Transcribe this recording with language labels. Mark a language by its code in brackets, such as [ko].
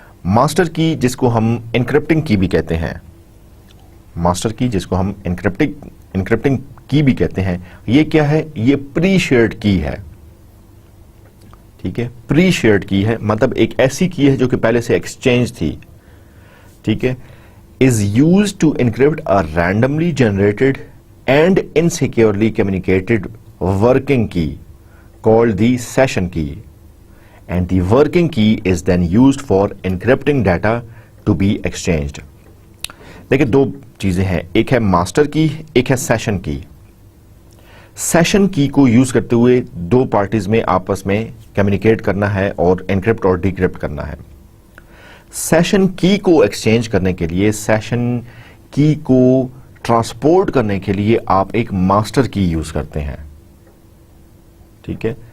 [hi] Master की जिसको हम एनक्रिप्टिंग की भी कहते हैं, मास्टर की जिसको हम एनक्रिप्टिंग की भी कहते हैं, ये क्या है? ये प्री शेयर्ड की है, ठीक है। प्री शेयर्ड की है मतलब एक ऐसी की है जो कि पहले से एक्सचेंज थी, ठीक है। [en] Is used to encrypt a randomly generated and insecurely communicated working key called the session key, and the working key is then used for encrypting data to be exchanged. [hi] देखिए 2 चीजें हैं, एक है मास्टर की, एक है सेशन की। सेशन की को यूज करते हुए 2 पार्टीज में आपस में कम्युनिकेट करना है और एनक्रिप्ट और डिक्रिप्ट करना है। सेशन की को एक्सचेंज करने के लिए, सेशन की को ट्रांसपोर्ट करने के लिए आप एक मास्टर की यूज करते हैं, ठीक है।